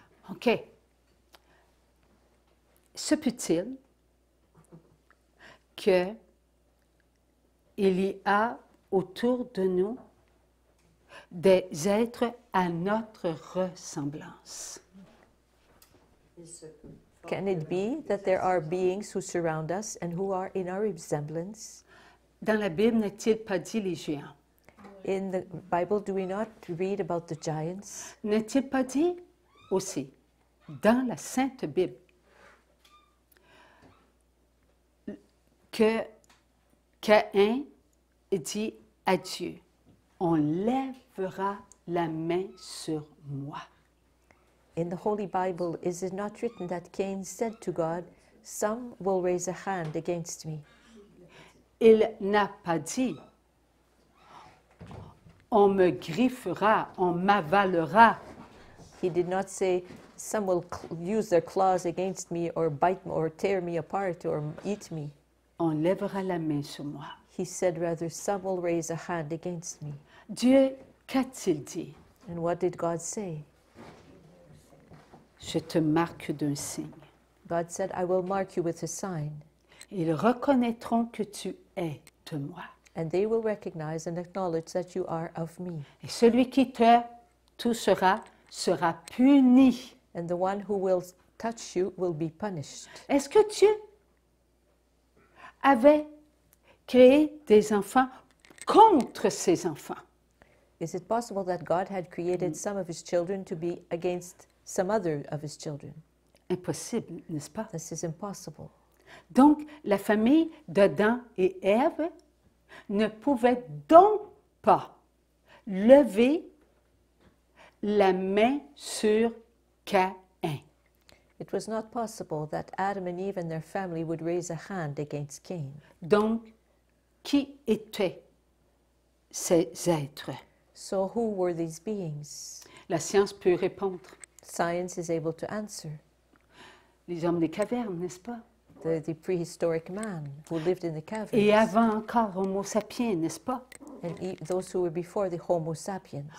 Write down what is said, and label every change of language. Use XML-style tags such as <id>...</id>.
<fr>OK. Se peut-il qu'il y a autour de nous des êtres à notre ressemblance?</fr> <en>Can it be that there are beings who surround us and who are in our resemblance?</en> <fr>Dans la Bible, n'est-il pas dit les géants?</fr> <en>In the Bible, do we not read about the giants?</en> <fr>N'est-il pas dit aussi, dans la Sainte Bible, que Caïn dit à Dieu, on lèvera la main sur moi.</fr> <en>In the Holy Bible, is it not written that Cain said to God, "Some will raise a hand against me"?</en> <fr>Il n'a pas dit, on me griffera, on m'avalera.</fr> <en>He did not say, "Some will use their claws against me or bite me or tear me apart or eat me."</en> <fr>On lèvera la main sur moi.</fr> <en>He said rather, "Some will raise a hand against me."</en> <fr>Dieu, qu'a-t-il dit?</fr> <en>And what did God say?</en> <fr>Je te marque d'un signe.</fr> <en>God said, "I will mark you with a sign,</en> <fr>Ils reconnaîtront que tu es de moi.</fr> <en>and they will recognize and acknowledge that you are of me.</en> <fr>Et celui qui te touchera sera puni.</fr> <en>And the one who will touch you will be punished."</en> <fr>Est-ce que Dieu avait créé des enfants contre ses enfants?</fr> <en>Is it possible that God had created some of his children to be against some other of his children?</en> <fr>Impossible, n'est-ce pas?</fr> <en>This is impossible.</en> <fr>Donc, la famille d'Adam et Ève ne pouvait donc pas lever la main sur Caïn.</fr> <en>It was not possible that Adam and Eve and their family would raise a hand against Cain.</en> <fr>Donc, qui étaient ces êtres?</fr> <en>So who were these beings?</en> <fr>La science peut répondre.</fr> <en>Science is able to answer.</en> <fr>Les hommes des cavernes, n'est-ce pas?</fr> <en>The prehistoric man who lived in the caverns.</en> <fr>Et avant encore Homo sapiens, n'est-ce pas?</fr> <en>And those who were before the Homo sapiens.</en>